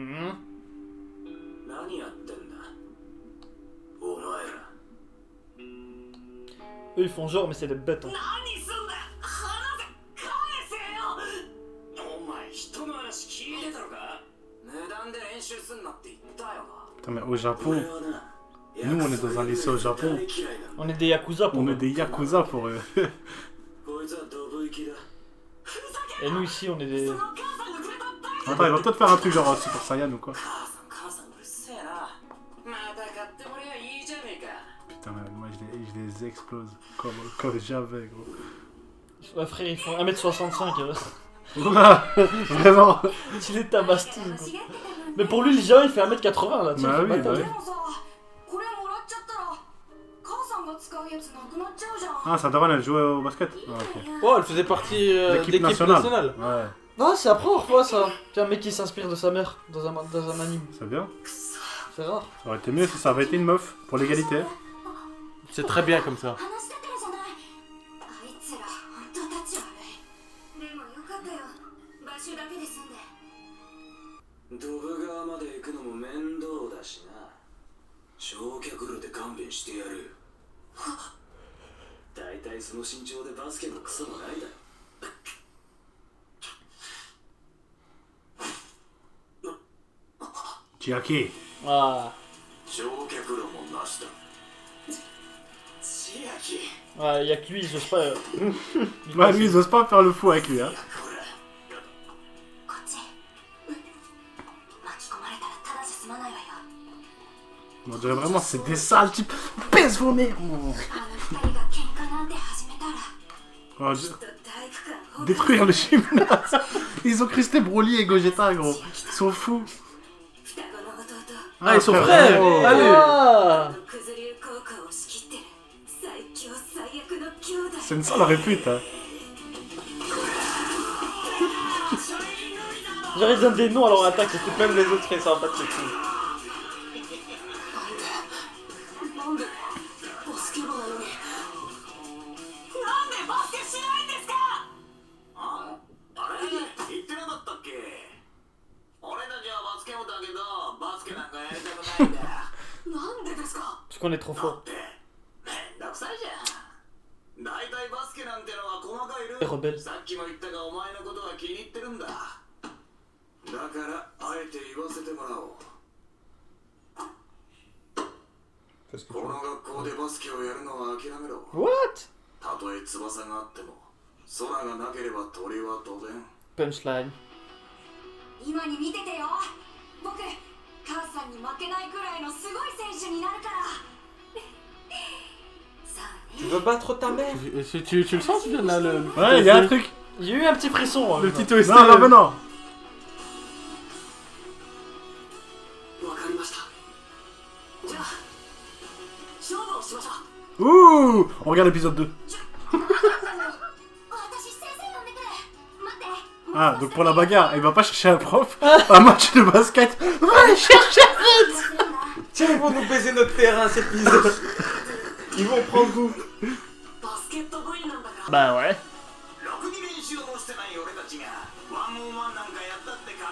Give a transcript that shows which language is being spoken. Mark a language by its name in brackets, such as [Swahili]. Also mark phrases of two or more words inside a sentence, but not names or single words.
[Japanese] 何やってんだお前ら。 [French] Eux ils font genre mais c'est des bêtes. Hein. [Japanese] 何すんだよ。話せ。返せよ。お前人の話聞いてたのか値段で練習すんなって言ったよな。 [French] Putain, mais au Japon, [Japanese] 俺はな [French] nous on est dans un lycée au Japon, [Japanese] 大嫌いなんだ [French] On est des yakuza pour on est eux. des yakuza pour eux. [Japanese] こいつはドブ行きだ。 [French] Et nous ici on est des... [Japanese] その母さんがくれた大 [French] Attends, il va peut-être faire un truc genre Super Saiyan ou quoi. [Japanese] 母さんうるせえな。また買ってもらえばいいじゃねえか。 [French] Putain, moi je les explose comme jamais, gros. Ouais frère ils font 1m65. Oula, vraiment. Tu les tabasses tous gros. Mais pour lui le géant il fait 1m80 là. Tu sais, Bah il fait oui, pas bah taille. [Japanese] でもさ、これもらっちゃったら母さんが使うやつなくなっちゃうじゃん。 [French] Ah, ça devrait elle jouer au basket. Ah, ok. Oh, elle faisait partie L'équipe d'équipe nationale. Ouais, Non c'est après on revoit ça. Qu'un mec qui s'inspire de sa mère dans un anime. c'est bien. C'est rare. Ça aurait été mieux si ça avait été une meuf pour l'égalité. C'est très bien comme ça. [Japanese] 話したからじゃない。あいつら本当立ち悪い。でもよかったよ。買収だけで済んで。ドブ川まで行くのも面倒だしな。焼却炉で勘弁してやるよ。だいたいその身長でバスケのクソもないだろ。 Chiaki. Ah. 焼却炉もなしだ。千秋。 [French] Ouais y'a que lui il ose pas. Bah lui ils osent pas faire le fou avec lui, hein. [Japanese] これ。こっち。巻き込まれたらただじゃ済まないわよ。 [French] On dirait vraiment c'est des sales types. Pèse vos mères. [Japanese] あの二人が喧嘩なんて始めたら。 Oh, きっと体育館を [French] détruire le gymnase. Ils ont cristé Broly et Gogeta, gros. Ils sont fous. [Japanese] 双子の弟。 [French] Ah, ils sont frère. frères. Oh. Allez. Ah. [Japanese] 九頭竜効果を仕切ってる最強最悪の兄弟。 [French] C'est une sale répute, hein. Genre ils donnent des noms à leur attaque. Même les autres seraient sympathiques. [Japanese] なんでバスケ部なのに。なんでバスケしないんですか。あれ言ってなかったっけ俺たちはバスケ部だけどバスケなんかやりたくないんだよ。なんでですか。 [French] Parce qu'on est trop [Japanese] だ [French] fort. [Japanese] ってめんどくさいじゃん。大体バスケなんてのは細かいル [French] Les [Japanese] ール。 [French] rebelles. [Japanese] さっきも言ったがお前のことが気に入ってるんだ。だからあえて言わせてもらおう。この学校でバスケをやるのは諦めろ。 What? たとえ翼があっても空がなければ鳥は当然。 [French] Punchline. [Japanese] 今に見ててよ。僕母さんに負けないくらいのすごい選手になるから。さあ [French] Tu [Japanese] ね。 [French] veux battre ta mère? Tu le sens, Julien, là le... Ouais, il y a un truc. J'ai eu un petit frisson. Hein, Le petit OST. Non, non, mais non. [Japanese] わかりました。じゃあ勝負をしましょう。 [French] Ouh, on regarde l'épisode 2. [Japanese] 私先生呼んでくる。待って。 [French] Ah, donc pour la bagarre, il va pas chercher un prof. Un match de basket. Va aller chercher. Tiens, ils vont nous baiser notre terrain cet épisode. Ils vont prendre goût. [Japanese] バスケット部員なんだから。 [French] Bah ouais. [Japanese] ろくに練習もしてない俺たちがワンオンワンなんかやったってか。